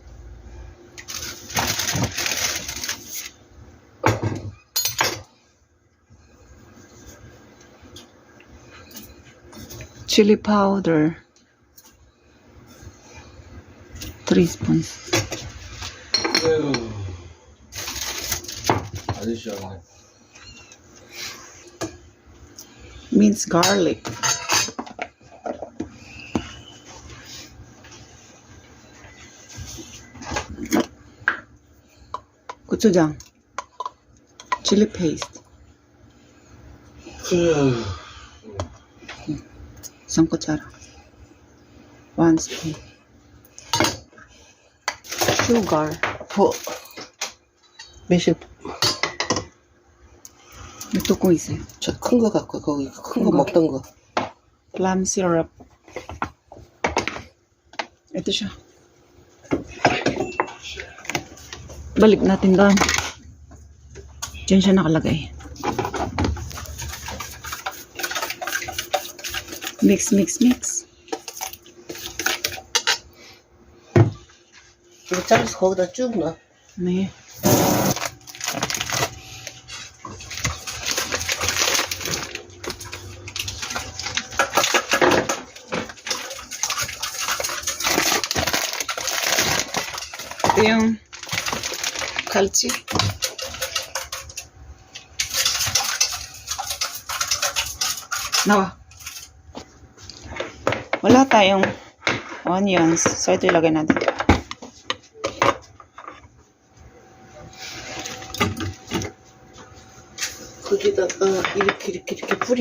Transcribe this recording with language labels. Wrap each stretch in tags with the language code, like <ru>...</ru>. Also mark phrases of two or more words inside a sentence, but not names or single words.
<en>chili powder 3 spoons.</en> <ko>아주 시원해.</ko> <en>minced garlic.</en> <ko>고추장.</ko> <en>chili paste.</en> <tl>isang kutsara.</tl> <en>1 spoon. sugar.</en> <ko>매실 may 뚜껑 있어요. 저 큰 거 갖고 거기 큰 거 거? 먹던 거.</ko> <en>plum syrup.</en> <tl>Ito siya. Balik natin doon. Diyan siya nakalagay.</tl> <en>Mix, mix, mix.</en> <ko>이거 잘라서 거기다 쭉 넣어. 네.</ko> <tl>Ito yung 갈치. Nawa. Wala tayong onions. So ito ilagay natin.</tl> <ko>거기다가 이렇게 뿌려.</ko>